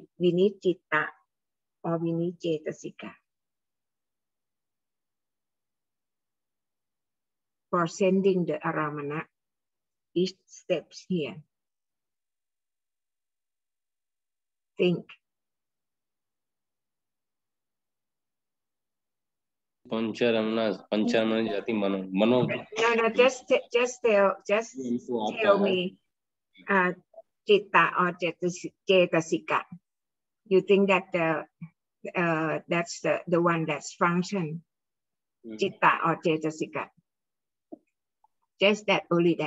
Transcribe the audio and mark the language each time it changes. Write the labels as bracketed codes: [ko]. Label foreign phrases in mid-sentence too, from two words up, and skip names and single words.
[en] We need Chitta or we need Cetasika for sending the aramana, each steps here. Think. [pi] Pancharamana jati mano. [en] No, just tell me Chitta or Cetasika. You think that that's the one that's function, Chitta or Cetasika? Just that, only that.